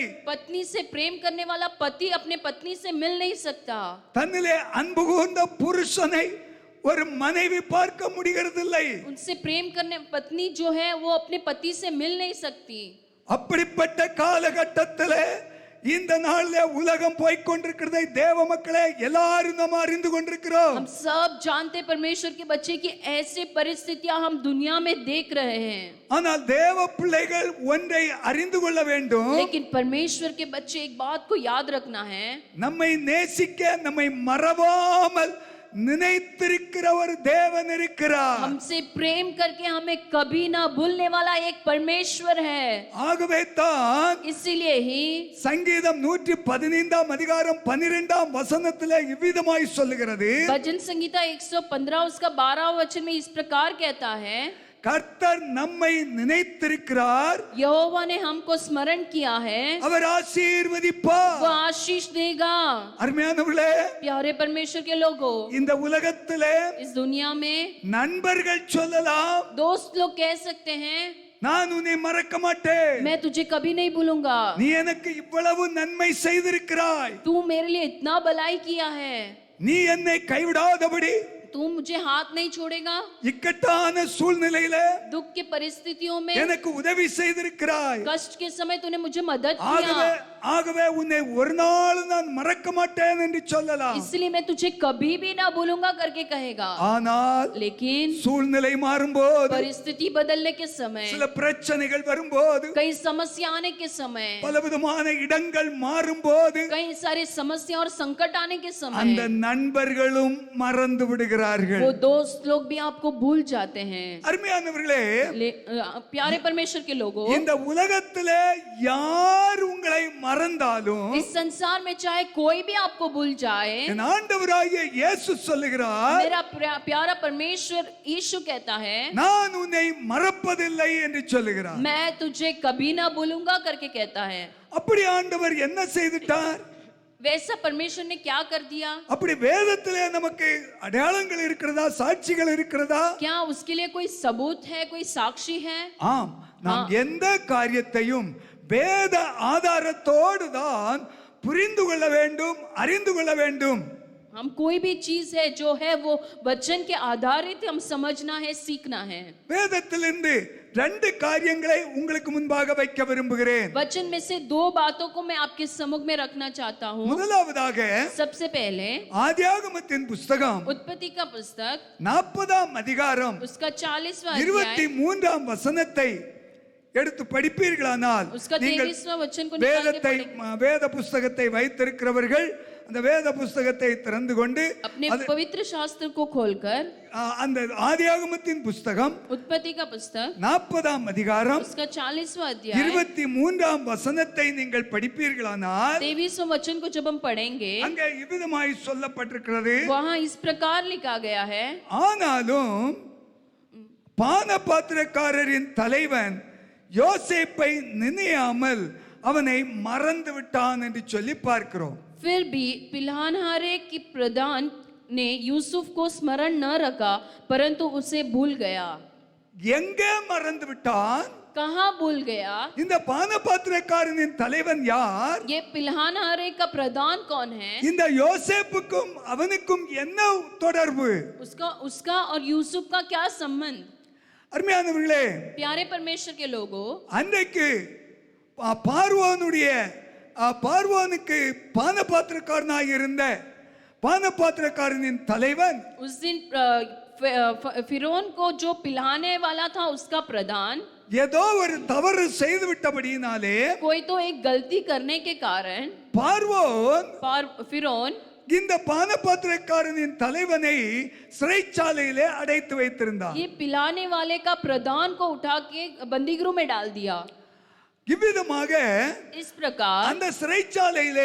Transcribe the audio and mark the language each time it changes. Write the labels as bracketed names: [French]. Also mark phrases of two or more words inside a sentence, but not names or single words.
[Hindi] पत्नी से प्रेम करने वाला पति अपने पत्नी से मिल नहीं सकता। [Tamil] தன்னிலே அன்பு கூர்ந்த புருஷனை ஒரு மனைவி பார்க்க முடிகிறதில்லை. [Hindi] उनसे प्रेम करने पत्नी जो है वो अपने पति से मिल नहीं सकती। [Tamil] அப்படிப்பட்ட காலகட்டத்திலே இந்த நாளிலே உலகம் போய்க் கொண்டிருக்கிறதை தேவ மக்களே எல்லாரும் நாம் அறிந்து கொண்டிருக்கிறோம். [Hindi] हम सब जानते परमेश्वर के बच्चे की ऐसी परिस्थितियां हम दुनिया में देख रहे हैं। [Tamil] ஆனால் தேவ பிள்ளைகள் ஒன்றை அறிந்து கொள்ள வேண்டும், [Hindi] लेकिन परमेश्वर के बच्चे एक बात को याद रखना है, [Tamil] நம்மை நேசிக்க நம்மை மறவாமல் நினைத்திருக்கிற ஒரு தேவன் இருக்கிறார். [Hindi] हमसे प्रेम करके हमें कभी ना भूलने वाला एक परमेश्वर है। [Tamil] ஆகவே தான் [Hindi] इसीलिए ही [Tamil] சங்கீதம் 115 அதிகாரம் 12 வசனத்திலே இவ்விதமாய் சொல்லுகிறது, [Hindi] भजन संगीता 115 उसका 12 वचन में इस प्रकार कहता है, [Tamil] கர்த்தர் நம்மை நினைத்திருக்கிறார், [Hindi] यहोवा ने हमको स्मरण किया है, [Tamil] அவர் ஆசீர்வதிப்பார். [Hindi] वो आशीष देगा। [Tamil] அருமையானவர்களே, [Hindi] प्यारे परमेश्वर के लोगों, [Tamil] இந்த உலகத்திலே [Hindi] इस दुनिया में [Tamil] நண்பர்கள் சொல்லலாம், [Hindi] दोस्त लोग कह सकते हैं, [Tamil] நான் உன்னை மறக்க மாட்டேன், [Hindi] मैं तुझे कभी नहीं भूलूंगा, [Tamil] நீ எனக்கு இவ்வளவு நன்மை செய்திருக்கிறாய், [Hindi] तू मेरे लिए इतना भलाई किया है, [Tamil] நீ என்னை கைவிடாதபடி [Hindi] तू मुझे हाथ नहीं छोड़ेगा, [Tamil] இக்கட்டான சூழ்நிலையில [Hindi] दुख की परिस्थितियों में [Tamil] எனக்கு உதவி செய்திருக்கிறாய், [Hindi] कष्ट के समय तूने मुझे मदद [Tamil] ஆகவே [Hindi] किया, [Tamil] ஆகவே உன்னை ஒரு நாள் நான் மறக்க மாட்டேன் என்று சொல்லலாம். [Hindi] इसलिए मैं तुझे कभी भी ना भूलूंगा करके कहेगा। [Tamil] ஆனால் [Hindi] लेकिन [Tamil] சூழ்நிலை மாறும்போது, [Hindi] परिस्थिति बदलने के समय, [Tamil] சில பிரச்சனைகள் வரும்போது, [Hindi] कई समस्या आने के समय, [Tamil] பலவிதமான இடங்கள் மாறும்போது [Hindi] कई सारी समस्या और संकट आने के [Tamil] அந்த [Hindi] समय [Tamil] நண்பர்களும் மறந்து விடுகிறார்கள். [Hindi] वो दोस्त लोग भी आपको भूल जाते हैं। [Tamil] அருமையானவர்களே, [Hindi] प्यारे परमेश्वर के लोगों, [Tamil] இந்த உலகத்திலே யார் உங்களை மறந்தாலும் [Hindi] इस संसार में चाहे कोई भी आपको भूल जाए, [Tamil] என் ஆண்டவராகிய இயேசு சொல்லுகிறார், [Hindi] मेरा प्यारा परमेश्वर यीशु कहता है, [Tamil] நான் உன்னை மறப்பதில்லை என்று சொல்லுகிறார். [Hindi] मैं तुझे कभी ना भूलूंगा करके कहता है। [Tamil] அப்படி ஆண்டவர் என்ன செய்துட்டார்? [Hindi] वैसा परमेश्वर ने क्या कर दिया? [Tamil] அப்படி வேதத்திலே நமக்கு அடையாளங்கள் இருக்கிறதா, சாட்சிகள் இருக்கிறதா? [Hindi] क्या उसके लिए कोई सबूत है, कोई साक्षी है? [Tamil] ஆம், நாம் எந்த காரியத்தையும் வேத ஆதாரத்தோடு தான் புரிந்து கொள்ள வேண்டும், அறிந்து கொள்ள வேண்டும். [Hindi] हम कोई भी चीज है जो है वो वचन के आधारित हम समझना है, सीखना है। [Tamil] வேதத்திலிருந்து ரெண்டு காரியங்களை உங்களுக்கு முன்பாக வைக்க விரும்புகிறேன். [Hindi] वचन में से दो बातों को मैं आपके सम्मुख में रखना चाहता हूँ. [Tamil] முதலாவதாக [Hindi] सबसे पहले [Tamil] ஆதியாகமத்தின் புஸ்தகம் [Hindi] उत्पत्ति का पुस्तक [Tamil] 40ஆம் அதிகாரம் [Hindi] उसका 40वां अध्याय [Tamil] 23ஆம் வசனத்தை எடுத்து படிப்பீர்களானால் [Hindi] उसका [Tamil] நீங்கள் [Hindi] 23वां वचन को निकाल के [Tamil] வேதத்தை [Hindi] पढ़ेंगे. [Tamil] வேத புஸ்தகத்தை வைத்திருக்கிறவர்கள் அந்த வேத புஸ்தகத்தை திறந்து கொண்டு [Hindi] अपने पवित्र शास्त्र को खोलकर [Tamil] அந்த ஆதியாகமத்தின் புஸ்தகம் [Hindi] उत्पत्ति का पुस्तक [Tamil] 40ஆம் அதிகாரம் [Hindi] उसका 40वां अध्याय [Tamil] 23ஆம் வசனத்தை நீங்கள் படிப்பீர்களானால் [Hindi] 23वां वचन को जब हम पढ़ेंगे [Tamil] அங்கே இவ்விதமாய் சொல்லப்பட்டிருக்கிறது. [Hindi] वहाँ इस प्रकार लिखा गया है. [Tamil] ஆனாலும் பானபாத்திரக்காரரின் தலைவன் யோசேப்பை நினையாமல் அவனை மறந்து விட்டான் என்று சொல்லி பார்க்கிறோம். [Hindi] फिर भी पिलानहारे की प्रधान ने यूसुफ को स्मरण न रखा परंतु उसे भूल गया. [Tamil] எங்கே மறந்து விட்டான்? [Hindi] कहाँ भूल गया? [Tamil] இந்த பானபாத்திரக்காரனின் தலைவன் யார்? [Hindi] ये पिलानहारे का प्रधान कौन है? [Tamil] இந்த யோசேப்புக்கும் அவனுக்கும் என்ன தொடர்பு? [Hindi] उसका और यूसुफ का क्या संबंध? [Tamil] அருமையானவர்களே, [Hindi] प्यारे परमेश्वर के लोगों, [Tamil] அன்றைக்கு பார்வோனுக்கு பானபாத்திரக்காரனாக இருந்த பானபாத்திரக்காரனின் தலைவன் [Hindi] उस दिन फिरौन को जो पिलाने वाला था उसका प्रधान [Tamil] ஏதோ ஒரு தவறு செய்து விட்டபடியினாலே [Hindi] कोई तो एक गलती करने के कारण [Tamil] பார்வோன் [Hindi] फिरौन [Tamil] இந்த பானபாத்திரக்காரனின் தலைவனை சிறைச்சாலையிலே அடைத்து வைத்திருந்தார். [Hindi] ये पिलाने वाले का प्रधान को उठा के बंदीगृह में डाल दिया. [Tamil] இவ்விதமாக [Hindi] इस प्रकार [Tamil] அந்த சிறைச்சாலையிலே